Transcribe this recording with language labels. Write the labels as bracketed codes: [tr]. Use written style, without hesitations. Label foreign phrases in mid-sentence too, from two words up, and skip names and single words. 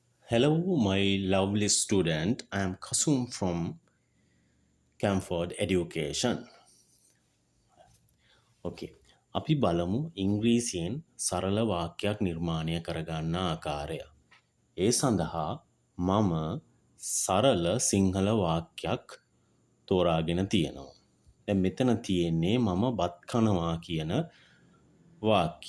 [en] Hello, my lovely student. I am Kasum from Camford Education. Okay. [si] අපි බලමු ඉංග්‍රීසියෙන් සරල වාක්‍යයක් නිර්මාණය කරගන්න ආකාරය. ඒ සඳහා මම සරල සිංහල වාක්‍යයක් තෝරාගෙන තියෙනවා. දැන් මෙතන තියෙන්නේ මම බත් කනවා කියන වාක්‍ය.